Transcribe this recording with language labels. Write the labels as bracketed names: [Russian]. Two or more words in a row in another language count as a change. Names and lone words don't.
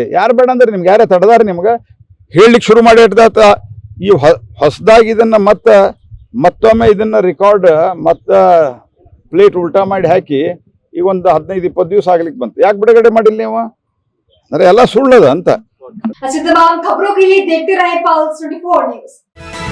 [Kannada] ಯಾರು ಬೇಡ ಅಂದ್ರೆ ನಿಮ್ಗೆ ಯಾರೇ ತಡೆದಾರ ನಿಮ್ಗೆ ಹೇಳಲಿಕ್ಕೆ ಶುರು ಮಾಡಿ ಇಟ್ದಾತ. ಈ ಹೊಸದಾಗಿ ಇದನ್ನ ಮತ್ತೊಮ್ಮೆ ಇದನ್ನ [English] record plate [Kannada] ಉಲ್ಟಾ ಮಾಡಿ ಹಾಕಿ ಈಗ ಒಂದು 15-20 ದಿವಸ ಆಗ್ಲಿಕ್ಕೆ ಬಂತು. ಯಾಕೆ ಬಿಡುಗಡೆ ಮಾಡಿಲ್ಲ ನೀವು? ಅಂದ್ರೆ ಎಲ್ಲ ಸುಳ್ಳದ ಅಂತ. [Hindi] ऐसी तमाम खबरों के लिए देखते रहे पल्स 24 न्यूज।